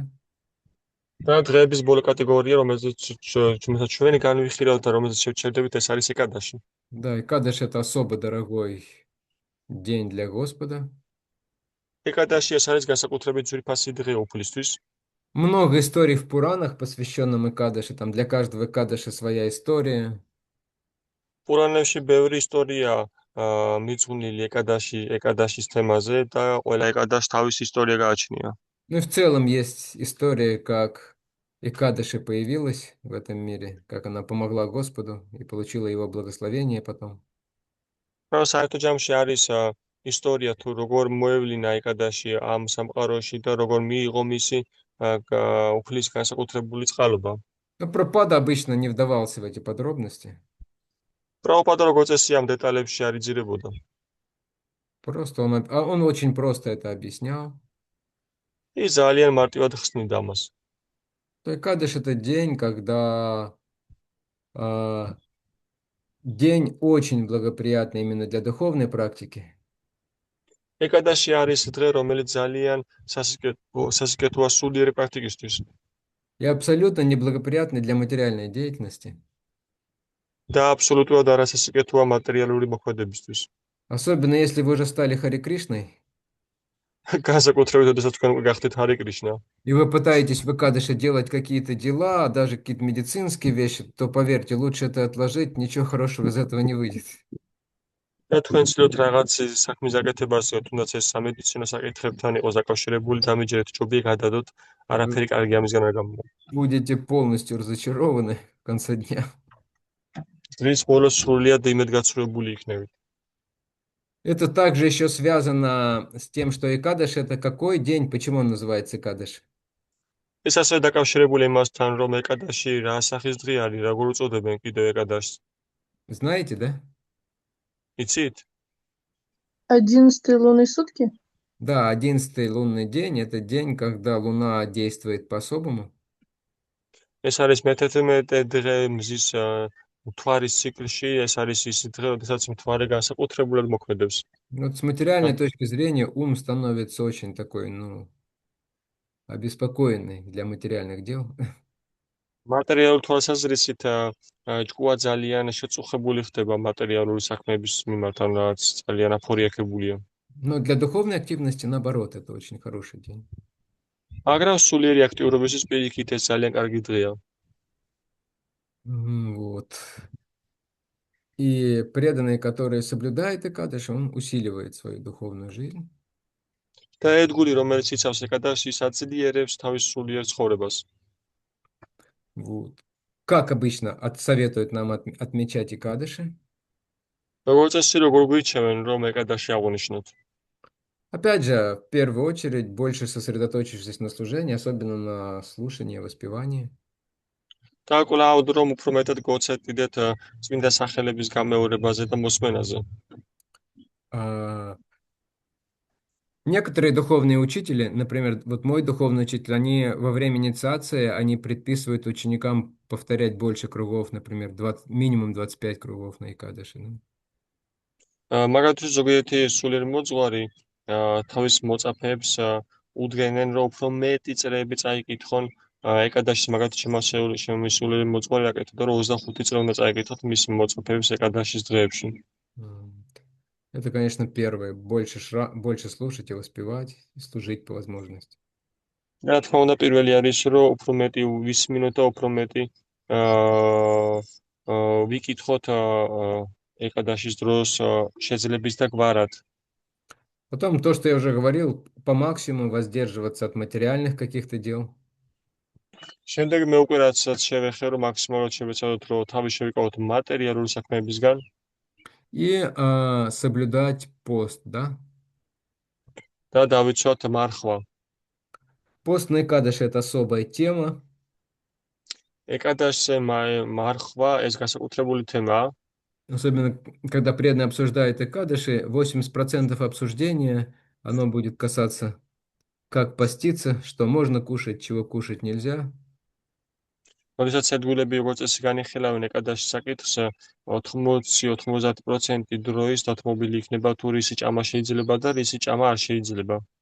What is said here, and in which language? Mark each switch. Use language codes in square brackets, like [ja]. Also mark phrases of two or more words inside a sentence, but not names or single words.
[ka] და დღეების ბოლო კატეგორია, რომელსაც ჩვენი განვიხილავთ და რომელსაც შევჩერდებით, ეს არის ეკადაში. [ru] Да, Икадыш это особо дорогой день для Господа. [ka] ეკადაში ეს არის განსაკუთრებით ძვირფასი დღე უფლისთვის. [ru] Много историй в Пуранах, посвященным Икадыше, там для каждого Икадыша своя история. [ka] პურანებში ბევრი ისტორია მიძღვნილი ეკადაშის თემაზე და ყველა ეკადაშს თავისი ისტორია გააჩნია. [ru] Ну и в целом есть история, как Икадыши появилась в этом мире, как она помогла Господу и получила его благословение потом. [ka] რა საერთო ჯამში არის ისტორია თუ როგორ მოევლინა ეკადაში ამ სამყაროში და როგორ მიიღო მისი უფლის განსაკუთრებული წყალობა. [ru] Но Прабхупада обычно не вдавался в эти подробности. [ka] პრაბჰუპადა როგორც წესი ამ დეტალებში არ იძირებოდა. [ru] Просто он очень просто это объяснял. [ka] ის ძალიან მარტივად ხსნიდა ამას. [ru] То Икадыш это день, когда день очень благоприятный именно для духовной практики. [ka] ეკადაში არის დღე, რომელიც ძალიან სასიკეთოა სულიერი პრაქტიკისთვის. [ru] И абсолютно неблагоприятный для материальной деятельности. [ka] და აბსოლუტურად არასასიკეთოა მატერიალური მოქმედებისთვის. [ru] Особенно если вы уже стали Хари Кришной, [ka] განსაკუთრებით, როდესაც თქვენ უკვე გახდით ჰარი კრიშნა. [ru] и вы пытаетесь в Икадыше делать какие-то дела, даже какие-то медицинские вещи, то поверьте, лучше это отложить, ничего хорошего из этого не выйдет. [ka] და თქვენ ცდილობთ რაღაც საქმის გაკეთებას, თუნდაც ეს სამედიცინო საკითხებთან იყოს დაკავშირებული, დამიჯერეთ ჯობია გადადოთ, არაფერი კარგი ამისგან არ გამოვა. [ru] Будете полностью разочарованы в конце дня. [ka] დღის ბოლოს სრულიად იმედგაცრუებული იქნებით. [ru] Это также еще связано с тем, что Икадыш это какой день, почему он называется Икадыш? [ka] ეს ასევე დაკავშირებული იმასთან, რომ ეკადაში რა სახის დღე არის, როგორ უწოდებენ კიდევ ეკადაშს. [ru] Знаете, да? [ka] იცით? [ru] 11 лунные сутки? Да, 11-й лунный день – это день, когда Луна действует по-особому. [ka] ეს არის მე-11 დღე მზის მთვარის ციკლში, ეს არის ის დღე, როდესაც მთვარე განსაკუთრებულად მოქმედებს. [ru] Вот с материальной точки зрения ум становится очень такой, ну, обеспокоенный для материальных дел. [ka] მატერიალური თვალსაზრისით ჭკუა ძალიან შეწუხებული ხდება მატერიალური საქმეების მიმართ, რაც ძალიან აფორიაქებულია. [ru] Но для духовной активности, наоборот, это очень хороший день. [ka] მაგრამ სულიერი აქტიურობისთვის პირიქით ეს ძალიან კარგი დღეა. [ru] Вот. И преданный, который соблюдает Икадыш, он усиливает свою духовную жизнь. [ka] და ერთგული, რომელიც იცავს ეკადაშის, აძლიერებს თავის სულიერ ცხოვრებას. [ru] Вот. Как обычно советуют нам отмечать и кадыши? [ka] როგორც წესი, როგორ გვირჩევენ, რომ ეკადაში აღვნიშნოთ? [ru] Опять же, в первую очередь, больше сосредоточившись на служении, особенно на слушании, воспевании. [ka] და კვლავ რომ უფრო მეტად გოცეთიდეთ წმინდა სახელების გამეორებაზე და მოსმენაზე. [ru] А, Некоторые духовные учители, например, вот мой духовный учитель, они во время инициации, они предписывают ученикам повторять больше кругов, например, минимум 25 кругов на Икадыши. Ну. [ka] მაგალითად, ზოგიერთი სულიერ მოძღვარი თავის მოწაფეებს უდგენენ, რომ უფრო მეტი წრეები წაიკითხონ ეკადაშის, მაგალითად, ჩემი სულიერი მოძღვარი აკეთებდა, რომ 25 წრე უნდა წაიკითხოთ მის მოწაფეებს ეკადაშის დღეებში. [ru] М, Это, конечно, первое. Больше слушать и воспевать, и служить по возможности. [ka] რა თქმა უნდა, პირველი არის, რომ უფრო მეტი ვისმინოთ და უფრო მეტი ვიკითხოთ ეკადაშის დროს შეძლების და გვარად. [ru] Потом то, что я уже говорил, по максимуму воздерживаться от материальных каких-то дел. [ka] შემდეგ მე უკვე რაცაც შევეხე, რომ მაქსიმალურად შევეცადოთ, რომ თავი შევიკავოთ მატერიალური საქმეებისგან [ru] И соблюдать пост, да? [ka] და დავიცვათ მარხვა. [ru] Пост на Икадыше– это особая тема. [ka] ეკადაშზე მარხვა ეს განსაკუთრებული თემაა. [ru] Особенно, когда преданные обсуждают Икадыши, 80% обсуждения, оно будет касаться, как поститься, что можно кушать, чего кушать нельзя. [ka] როდესაც ერთგულები როგორც წესი განიხილავენ ეკადაშის საკითხს, 80-90% დროის დათმობილი იქნება თუ რისი ჭამა შეიძლება და რისი ჭამა არ შეიძლება.